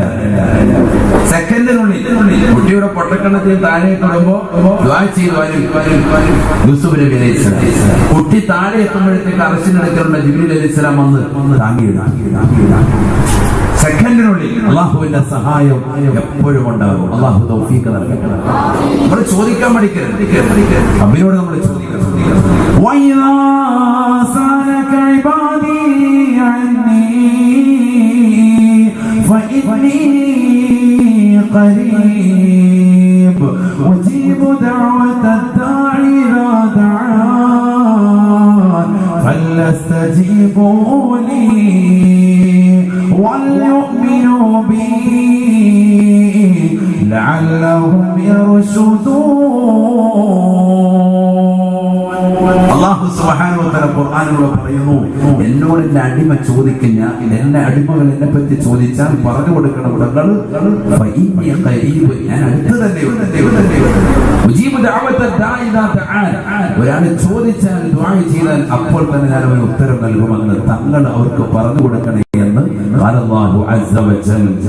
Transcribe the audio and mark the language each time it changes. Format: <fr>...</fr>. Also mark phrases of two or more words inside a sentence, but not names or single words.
<ml>സെക്കൻഡിനുള്ളിൽ കുട്ടിയുടെ പൊട്ടക്കണ്ണത്തിൽ താഴെ ഇടുമ്പോ യൂസുഫ് നബി അലൈഹിസ്സലാം കുട്ടി താഴെ എത്തുമ്പോഴത്തേക്ക് അർശിനടുക്കലുള്ള ജിബ്രീൽ അലൈഹിസ്സലാം വന്ന് താങ്ങിയിടാം. സെക്കൻഡിനുള്ളിൽ അള്ളാഹുവിന്റെ സഹായം എപ്പോഴും ഉണ്ടാകും. അള്ളാഹു തൗഫീഖ് നൽകട്ടെ. നമ്മൾ ചോദിക്കാൻ പഠിക്കരുത്, അബ്ബിനോട് നമ്മൾ ചോദിക്കണം.</ml> <ar>قريب أجيب دعوة الداعي إذا دعان فليستجيبوا لي وليؤمنوا بي لعلهم يرشدون.</ar> <ml>അല്ലാഹു</ml> <ar>سبحانه وتعالى</ar> <ml>ഖുർആനിലൂടെ പറയുന്നു, എന്നോട് എന്റെ അടിമ ചോദിക്കുന്ന എന്റെ അടിമകൾ എന്നെ പറ്റി ചോദിച്ചാൽ പറഞ്ഞു കൊടുക്കണം. ഞാൻ അടുത്ത് തന്നെയുണ്ട്. ഒരാൾ ചോദിച്ചാൽ ദുആ ചെയ്താൽ അപ്പോൾ തന്നെ ഞാൻ അവന് ഉത്തരം നൽകുമെന്ന് തങ്ങൾ അവർക്ക് പറഞ്ഞു കൊടുക്കണേ എന്ന് അല്ലാഹു</ml> <ar>عز وجل.</ar>